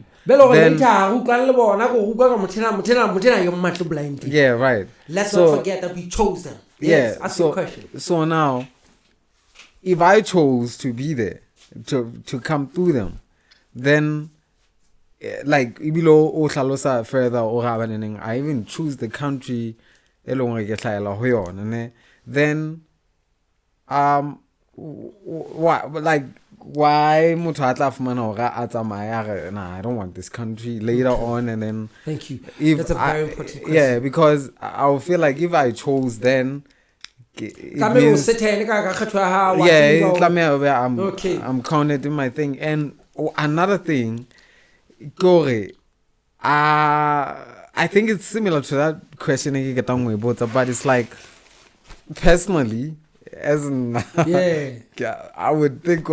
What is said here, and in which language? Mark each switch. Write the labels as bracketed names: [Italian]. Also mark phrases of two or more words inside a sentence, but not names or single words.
[English] Then, yeah, right. Let's not forget that we chose them. Yes, ask your question. So now, if I chose to be there, to come through them, then like [Southern Sotho] ibilo o hlalosa [English] further or I even choose the country then why [Southern Sotho] motho a tla fumana hore a tsamaya [English] nah, I don't want this country later on, and then thank you. That's a very important question. Yeah, because I'll feel like if I chose, then it means I'm counted in my thing. And another thing, I think it's similar to that question, but it's like, personally, as in, I would think,